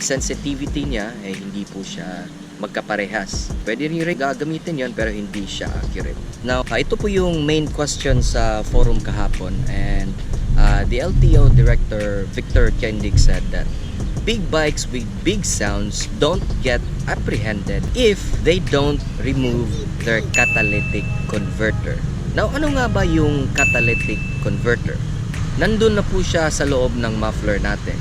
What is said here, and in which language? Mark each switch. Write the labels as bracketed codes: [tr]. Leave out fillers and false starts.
[tl] Sensitivity niya ay hindi po siya magkaparehas. Pwede rin gagamitin yon pero hindi siya accurate. Now, ito po yung main question sa forum kahapon, [en] and the LTO director Victor Kendig said that big bikes with big sounds don't get apprehended if they don't remove their catalytic converter. Now, [tl] ano nga ba yung [en] catalytic converter? [tl] nandun na po siya sa loob ng muffler natin.